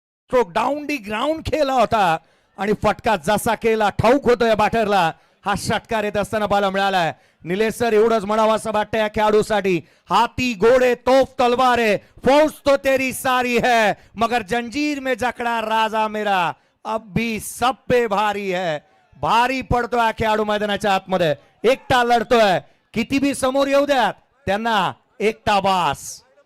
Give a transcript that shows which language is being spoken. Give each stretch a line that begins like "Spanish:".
Marathi: Stroke down the ground खेळला होता आणि फटका जसा केला ठाऊक होतोय बॅटरला. हा षटकार येत असताना पाहायला मिळालाय. निलेश सर एवढंच म्हणावं असं वाटतं या खेळाडूसाठी.
Hindi: हाती घोडे तोफ तलवारे फौज तो तेरी सारी है मगर जंजीर में जकड़ा राजा मेरा अब भी सब पे भारी है.
Marathi: भारी पडतोय हा खेळाडू मैदानाच्या आतमध्ये. एकटा लढतोय. किती बी समोर येऊ द्या त्यांना एकटा बास.